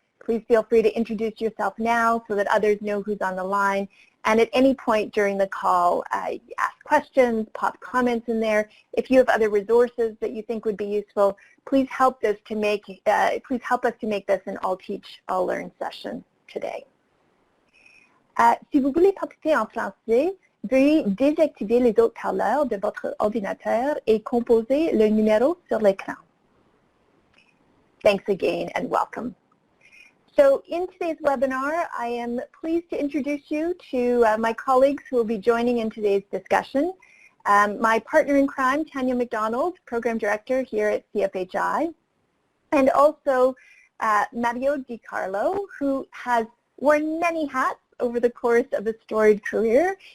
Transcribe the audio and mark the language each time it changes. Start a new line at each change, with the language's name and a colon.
English: Please feel free to introduce yourself now so that others know who's on the line. And at any point during the call, ask questions, pop comments in there. If you have other resources that you think would be useful, please help us to make this an all teach, all learn session today.
French: Si vous voulez participer en français, veuillez désactiver les haut-parleurs de votre ordinateur et composer le numéro sur l'écran.
English: Thanks again and welcome. So in today's webinar, I am pleased to introduce you to my colleagues who will be joining in today's discussion. My partner in crime, Tanya McDonald, Program Director here at CFHI, and also Mario DiCarlo, who has worn many hats over the course of a storied career.